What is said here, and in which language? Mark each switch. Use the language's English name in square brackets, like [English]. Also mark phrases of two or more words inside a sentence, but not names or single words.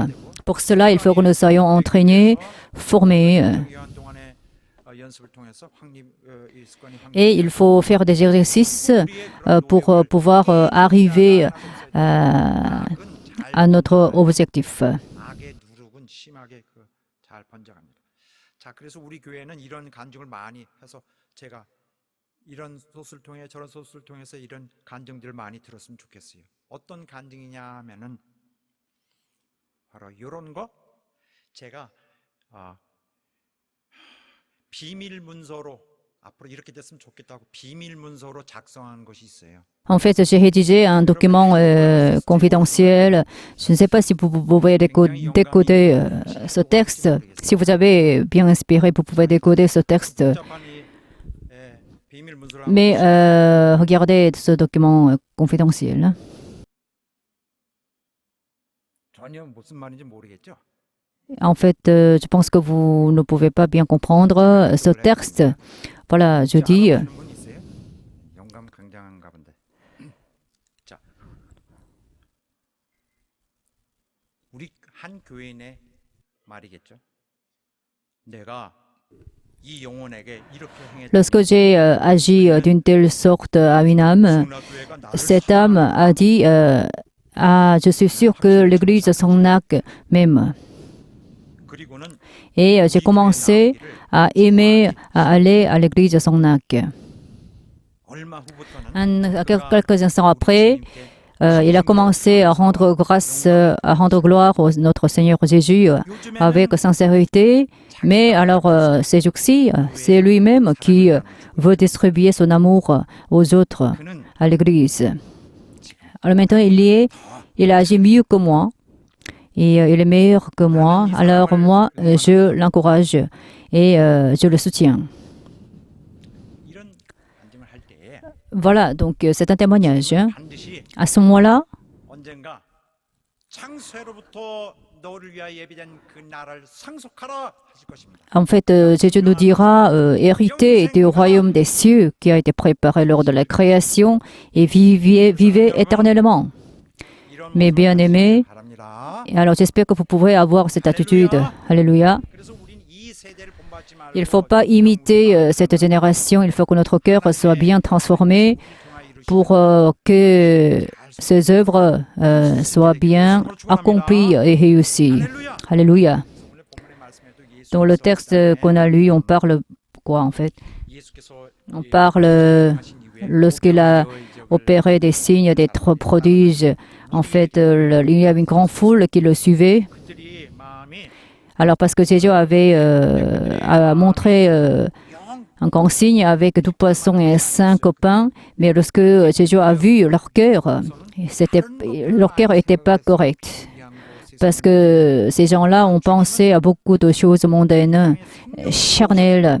[French] Pour cela, il faut que nous soyons entraînés, formés, et il faut faire des exercices pour pouvoir arriver à notre objectif. [Korean] 악의 누룩은 심하게 잘 번져갑니다. 자, 그래서 우리 교회는 이런 간증을 많이 해서 제가 이런 소스를 통해 저런 소스를 통해서 이런 간증들을 많이 들었으면 좋겠어요. 어떤 간증이냐 하면은 바로 이런 거 제가 비밀 문서로 앞으로 이렇게 됐으면 좋겠다고 비밀 문서로 작성한 것이 있어요. [French] En fait, j'ai rédigé un document confidentiel. Je ne sais pas si vous pouvez décoder ce texte. Si vous avez bien inspiré, vous pouvez décoder ce texte. [Korean] 복잡한 비밀 문서로 한 [French] Mais [Korean] 것이 [French] regardez ce document confidentiel. [Korean] 전혀 무슨 말인지 모르겠죠. [French] En fait, je pense que vous ne pouvez pas bien comprendre ce texte. Voilà, je dis, [Korean] 알아보시는 분 있어요? 영감 굉장한가 본데. 자, 우리 한 교인의 말이겠죠. 내가 이 영혼에게 이렇게 행했다. [French] lorsque j'ai agi d'une telle sorte à une âme, cette âme a dit, je suis sûr que l'Église Songnak m'aime. [Korean] 그리고는 [French] Et j'ai commencé à aimer à aller à l'église Songnak. [Korean] 얼마 후부터는 [French] Quelques instants après, il a commencé à rendre grâce, à rendre gloire à notre Seigneur Jésus avec sincérité. Mais alors, ces jours-ci, c'est lui-même qui veut distribuer son amour aux autres, [Korean] 그는 [French] à l'église. Alors maintenant, il agit mieux que moi. Et il est meilleur que moi. Alors moi, je l'encourage et je le soutiens. [Korean] 이런 간증을 할 때에 [French] Voilà, donc c'est un témoignage. [Korean] 반드시 [French] À ce moment-là, [Korean] 언젠가 창세로부터 너를 위하여 예비된 그 나라를 상속하라 하실 것입니다. [French] en fait, Jésus nous dira, héritez du royaume des cieux qui a été préparé lors de la création et vivez éternellement. [Korean] 이런 [French] Mes bien-aimés, [Korean] 바랍니다. [French] et alors j'espère que vous pourrez avoir cette attitude. Alléluia. [Korean] 그래서 우린 이 세대를 본받지 말고 [French] Il ne faut pas imiter cette génération, il faut que notre cœur soit bien transformé pour que ces œuvres soient bien accomplies et réussies. Alléluia. [Korean] 오늘 본문의 말씀에도 예수 [French] Dans le texte qu'on a lu, on parle quoi en fait? [Korean] 예수께서 [French] On parle lorsqu'il a opéré des signes, des prodiges. En fait, il y avait une grande foule qui le suivait. [Korean] 그들이 마음이 [French] Alors parce que Jésus avait a montré un grand signe avec 12 poissons et 5 pains, mais lorsque Jésus a vu leur cœur n'était pas correct. Parce que ces gens-là ont pensé à beaucoup de choses mondaines, charnelles.